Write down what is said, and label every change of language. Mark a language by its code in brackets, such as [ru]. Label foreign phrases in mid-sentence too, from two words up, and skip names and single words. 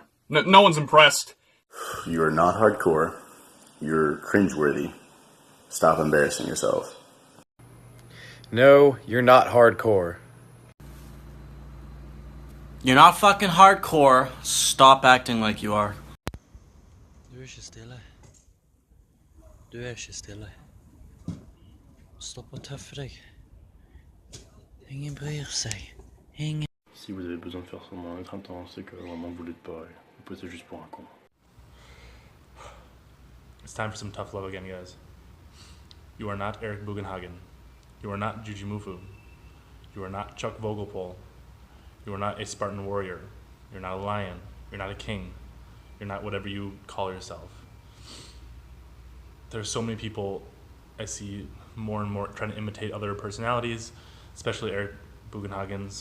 [en] No one's impressed. You are not hardcore. You're cringeworthy. Stop embarrassing yourself. No, you're not hardcore. You're not fucking hardcore. Stop acting like you are. [no] Du ikke stille. Du ikke stille. Stopp å tøffe deg. Ingen bryr seg. Ingen. [fr] Si vous avez besoin de faire semblant d'être intense, c'est que vraiment vous l'êtes pas. Vous passez juste pour un con. [en] It's time for some tough love again, guys. You are not Eric Bugenhagen. You are not Juji Mufu. You are not Chuck Vogelpol. You are not a Spartan warrior. You're not a lion. You're not a king. You're not whatever you call yourself. There's so many people I see more and more trying to imitate other personalities, especially Eric Bugenhagen's.